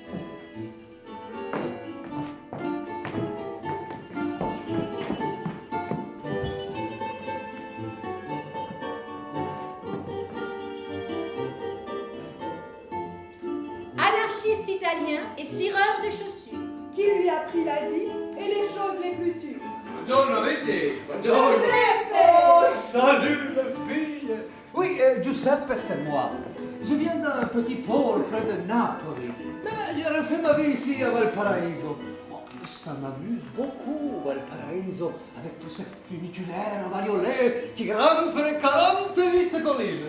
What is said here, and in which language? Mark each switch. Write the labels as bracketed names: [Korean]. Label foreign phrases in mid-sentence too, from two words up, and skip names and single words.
[French] Anarchiste italien et cireur de chaussures. Qui lui a pris la vie et les choses les plus sûres. [Italian] Buongiorno amici, buongiorno. Giuseppe! [French] Oh, salut la fille. Oui, Giuseppe, c'est moi. Je viens d'un petit port près de Napoli, mais j'ai refait ma vie ici à Valparaiso. Oh, ça m'amuse beaucoup, Valparaiso, avec tous ces funiculaires à bariolets qui grimpent les 48 collines.